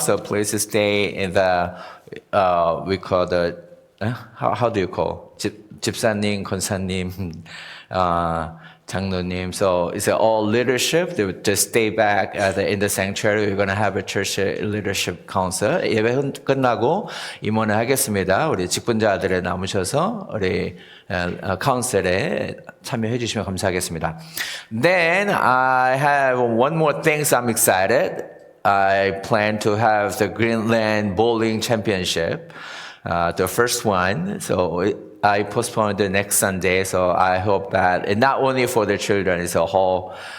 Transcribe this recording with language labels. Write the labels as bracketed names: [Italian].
[English] So please stay in the, we call the, how do you call? [Korean] 집사님, 권사님, 장로님. [English] So it's all leadership. They would just stay back in the sanctuary. We're going to have a church leadership council. [Korean] 예배 끝나고 임원을 하겠습니다. 우리 직분자들에 남으셔서 우리 카운셀에 참여해 주시면 감사하겠습니다. [English] Then I have one more thing. So I'm excited. I plan to have the Greenland Bowling Championship, the first one. So I postponed the next Sunday. So I hope that, and not only for the children, it's a whole.